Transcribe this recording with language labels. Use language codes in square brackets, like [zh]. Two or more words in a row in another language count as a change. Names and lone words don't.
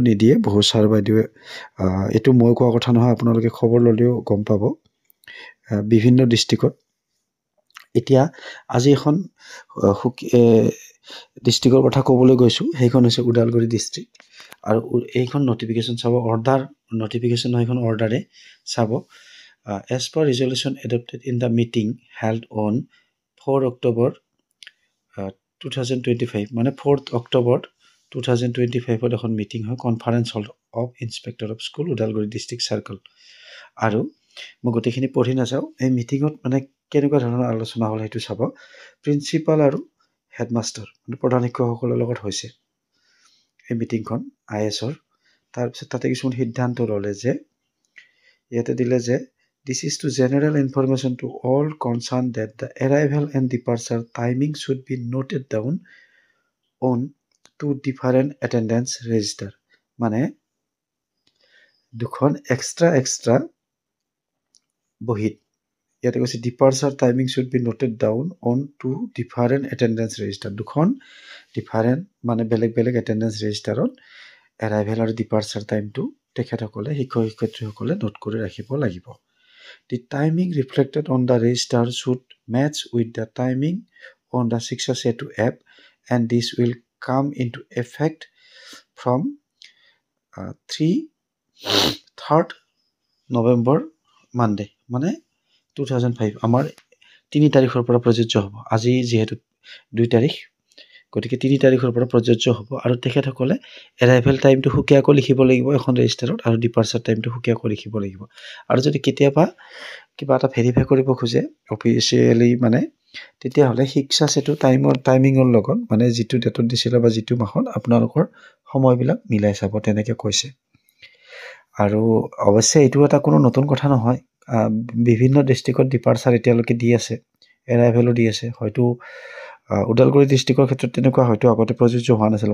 [as] নিদিয়ে বহু ছাৰ বাইদেৱে এইটো মই কোৱা কথা নহয় আপোনালোকে খবৰ ল'লেও গম পাব বিভিন্ন ডিষ্ট্ৰিক্টত এতিয়া আজি এখন ডিষ্ট্ৰিক্টৰ কথা ক'বলৈ গৈছোঁ সেইখন হৈছে ওদালগুৰি ডিষ্ট্ৰিক্ট আৰু এইখন নটিফিকেশ্যন চাব [en] order notification [as] হয় এখন অৰ্ডাৰে চাব [en] as per resolution adopted in the meeting held on 4 October [as] 2025 মানে 4th October 2025 এখন মিটিং হয় [en] conference hall of inspector of school Udalguri district circle [as] আৰু মই গোটেইখিনি পঢ়ি নাযাওঁ এই মিটিঙত মানে কেনেকুৱা ধৰণৰ আলোচনা হ'ল সেইটো চাব প্ৰিন্সিপাল আৰু হেডমাষ্টাৰ মানে প্ৰধান শিক্ষকসকলৰ লগত হৈছে এই মিটিংখন IS-ৰ তাৰপিছত তাতে কিছুমান সিদ্ধান্ত ল'লে যে ইয়াতে দিলে যে [en] This is to general information to all concerned that the arrival and departure timing should be noted down on two different attendance register. [as] মানে দুখন এক্সট্ৰা বহিত ইয়াতে কৈছে [en] departure timing should be noted down on two different attendance register. [as] দুখন ডিফাৰেণ্ট মানে বেলেগ বেলেগ এটেণ্ডেন্স ৰেজিষ্টাৰত এৰাইভেল আৰু ডিপাৰ্চাৰ টাইমটো তেখেতসকলে শিক্ষক শিক্ষয়িত্ৰীসকলে নোট কৰি ৰাখিব লাগিব [en] The timing reflected on the register should match with the timing on the Shiksha Setu app and this will come into effect from [as] 3rd November Monday মানে 2005 আমাৰ 3 তাৰিখৰ পৰা প্ৰযোজ্য হ'ব আজি যিহেতু 2 তাৰিখ গতিকে 3 তাৰিখৰ পৰা প্ৰযোজ্য হ'ব আৰু তেখেতসকলে এৰাইভেল টাইমটো সুকীয়াকৈ লিখিব লাগিব এখন ৰেজিষ্টাৰত আৰু ডিপাৰ্চাৰ টাইমটো সুকীয়াকৈ লিখিব লাগিব আৰু যদি কেতিয়াবা কিবা এটা ভেৰিফাই কৰিব খোজে অফিচিয়েলি মানে তেতিয়াহ'লে শিক্ষা সেতু টাইমিঙৰ লগত মানে যিটো ডেটত দিছিলে বা যিটো মাহত আপোনালোকৰ সময়বিলাক মিলাই চাব তেনেকৈ কৈছে আৰু অৱশ্যে এইটো এটা কোনো নতুন কথা নহয় বিভিন্ন ডিষ্ট্ৰিক্টত ডিপাৰ্চাৰ এতিয়ালৈকে দি আছে এৰাইভেলো দি আছে হয়তো ওদালগুৰি ডিষ্ট্ৰিক্টৰ ক্ষেত্ৰত তেনেকুৱা হয়তো আগতে প্ৰযোজ্য হোৱা নাছিল